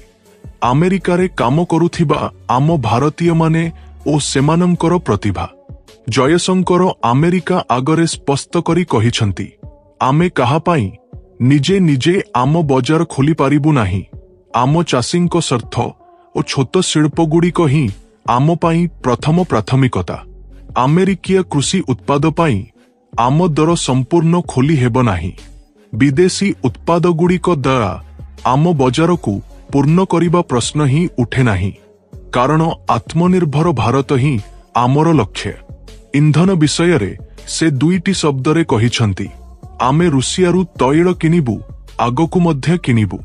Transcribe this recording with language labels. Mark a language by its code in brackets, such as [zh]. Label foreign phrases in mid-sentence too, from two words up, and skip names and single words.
[or] ଆମେରିକାରେ କାମ କରୁଥିବା ଆମ ଭାରତୀୟ ମାନେ ଓ ସେମାନଙ୍କର ପ୍ରତିଭା। ଜୟଶଙ୍କର ଆମେରିକା ଆଗରେ ସ୍ପଷ୍ଟ କରି କହିଛନ୍ତି, ଆମେ କାହା ପାଇଁ ନିଜେ ନିଜେ ଆମ ବଜାର ଖୋଲି ପାରିବୁ ନାହିଁ। ଆମ ଚାଷୀଙ୍କ ସ୍ୱାର୍ଥ ଓ ଛୋଟ ଶିଳ୍ପ ଗୁଡ଼ିକ ହିଁ ଆମ ପାଇଁ ପ୍ରଥମ ପ୍ରାଥମିକତା। ଆମେରିକୀୟ କୃଷି ଉତ୍ପାଦ ପାଇଁ ଆମ ଦ୍ୱାର ସମ୍ପୂର୍ଣ୍ଣ ଖୋଲି ହେବ ନାହିଁ। ବିଦେଶୀ ଉତ୍ପାଦ ଗୁଡ଼ିକ ଦ୍ୱାରା ଆମ ବଜାର କୁ ପୂର୍ଣ୍ଣ କରିବା ପ୍ରଶ୍ନ ହିଁ ଉଠେ ନାହିଁ, କାରଣ ଆତ୍ମନିର୍ଭର ଭାରତ ହିଁ ଆମର ଲକ୍ଷ୍ୟ। ଇନ୍ଧନ ବିଷୟ ରେ ସେ ଦୁଇଟି ଶବ୍ଦରେ କହିଛନ୍ତି, ଆମେ ରୁଷିଆରୁ ତୈଳ କିଣିବୁ, ଆଗକୁ ମଧ୍ୟ କିଣିବୁ।